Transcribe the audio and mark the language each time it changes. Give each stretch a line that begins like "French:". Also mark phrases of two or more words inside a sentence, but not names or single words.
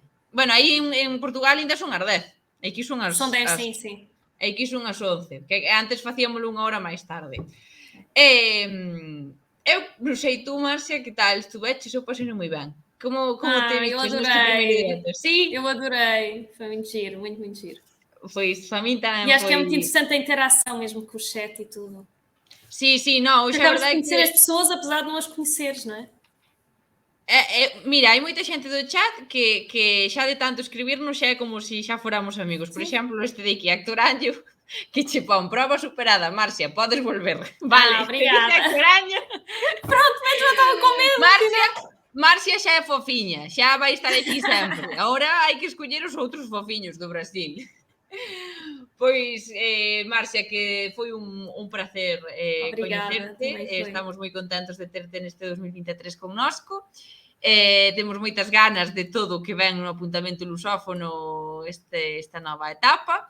Galician: Bueno, aí en Portugal ainda son as 10, aquí son as...
Portuguese: Son 10, sim.
Galician: Aquí son as 11, que antes facíamoslo unha hora máis tarde. Eu non sei tú, Marcia, que tal estuveches? Eu pasei moi ben. Como te vistes neste primeiro directo? Sí?
Portuguese: Eu adorei, foi muito giro, muito giro. Pois, para mim tamén E acho que é muito interessante a interação mesmo com o chat e tudo.
Galician: Sí, non, hoxe a verdade é que...
Portuguese: conhecer as pessoas, apesar de não as conheceres,
Galician: non é? Mira, hai moita xente do chat que xa de tanto escribirnos xa é como se xa fóramos amigos. Por exemplo, este de aquí, Héctor Año, que che pon prova superada. Marcia, podes volver. Vale,
Portuguese: obrigada.
Galician: Héctor Año.
Portuguese: Pronto, mas eu estava com medo.
Galician: Marcia xa é fofiña, xa vai estar aquí sempre. Agora hai que escoller os outros fofiños do Brasil. Pois, Marcia, que foi un placer coñecerte. Estamos moi contentos de terte neste 2023 connosco. Temos moitas ganas de todo o que ven no apuntamento lusófono esta nova etapa.